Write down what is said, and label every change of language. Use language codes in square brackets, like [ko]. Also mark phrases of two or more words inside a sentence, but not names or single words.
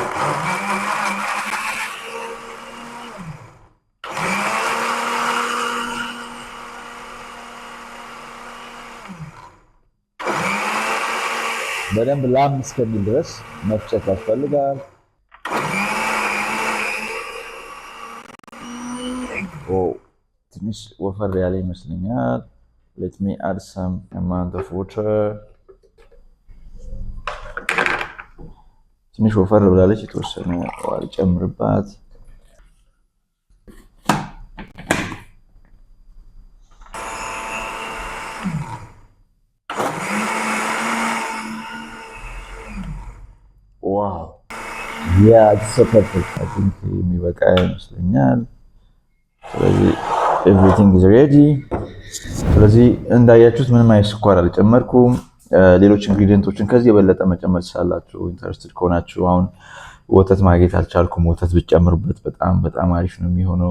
[am] በደንብ ላም እስከሚል ድረስ መፍጨት ያስፈልጋል። ትንሽ ወፈር ያለ ይመስለኛል። [en] let me add some amount of water። [am] ትንሽ ወፈር ብላለች፣ የተወሰነ ውሃ ልጨምርባት። ዋው ያ it's [en] so perfect። I think [am] የሚበቃ ይመስለኛል። ስለዚህ [en] everything is ready። [am] ስለዚህ እንዳያችሁት ምንም አይነት ስኳር አልጨመርኩም። ሌሎች ኢንግሪዲየንቶችን ከዚህ የበለጠ መጨመር ትችላላችሁ ኢንተረስትድ ከሆናችሁ። አሁን ወተት ማግኘት አልቻልኩም። ወተት ብትጨምሩበት በጣም በጣም አሪፍ ነው የሚሆነው።